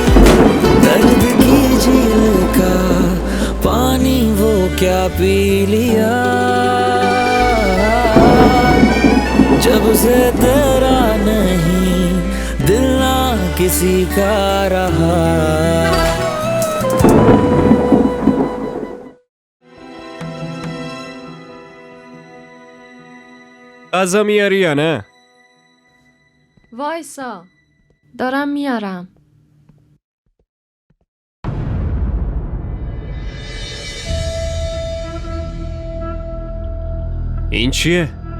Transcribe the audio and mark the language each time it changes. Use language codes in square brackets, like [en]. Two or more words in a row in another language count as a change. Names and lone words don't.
[hi] दर्द की झील का पानी वो क्या पी लिया, जब से तेरा नहीं दिल ना किसी का रहा। [fa] غذا میاری یا نه؟ وایسا دارم میارم. این چیه؟